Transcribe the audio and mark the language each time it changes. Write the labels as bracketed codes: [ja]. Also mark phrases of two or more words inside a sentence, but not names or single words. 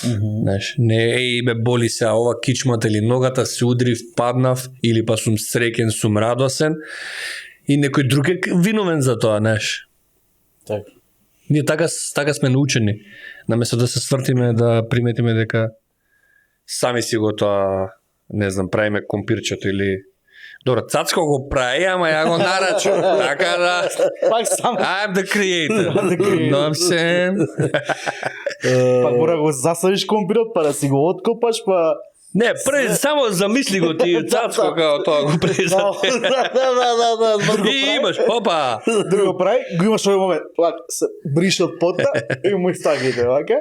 [mk] Знаеш, не ме боли се ова кичмата или ногата, се удрив, паднав, или па сум среќен, сум радосен, и некој друг е виновен за тоа, знаеш. Така. Ние така сме научени, наместо да се свртиме, да приметиме дека сами си го тоа, не знам, правиме компирчето или добро, Цацко го прави, ама ја го нарачу. Така да, Пак сам. [en] I'm the creator. You know what I'm saying? [mk] Пак мора го засадиш компирот, па да си го откопаш, па... Не, пред само замисли го ти Цацко како тоа го преза. Да. И имаш, опа. Друго прави, го имаш овој момент, пак се брише од пота и му истагите, вака.